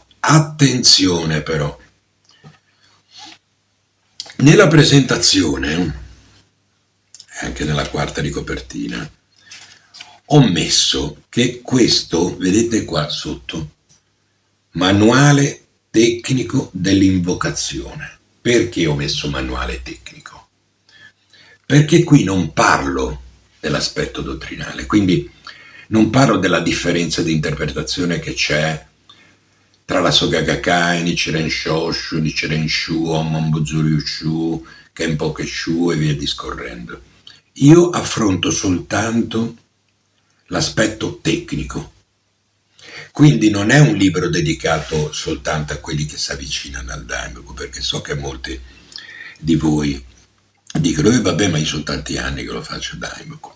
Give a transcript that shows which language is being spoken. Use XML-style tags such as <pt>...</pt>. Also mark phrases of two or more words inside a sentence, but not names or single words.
<it>Attenzione però, nella presentazione, anche nella quarta di copertina, ho messo che questo, vedete qua sotto, manuale tecnico dell'invocazione. Perché ho messo manuale tecnico? Perché qui non parlo dell'aspetto dottrinale, quindi non parlo della differenza di interpretazione che c'è tra la Soka Gakkai, Nichiren Shoshu, Nichiren Shu, Ommon Buzuryu Shu, Kenpoke Shu e via discorrendo. Io affronto soltanto l'aspetto tecnico. Quindi non è un libro dedicato soltanto a quelli che si avvicinano al Daimoku, perché so che molti di voi dicono vabbè, ma io sono tanti anni che lo faccio Daimoku.</it>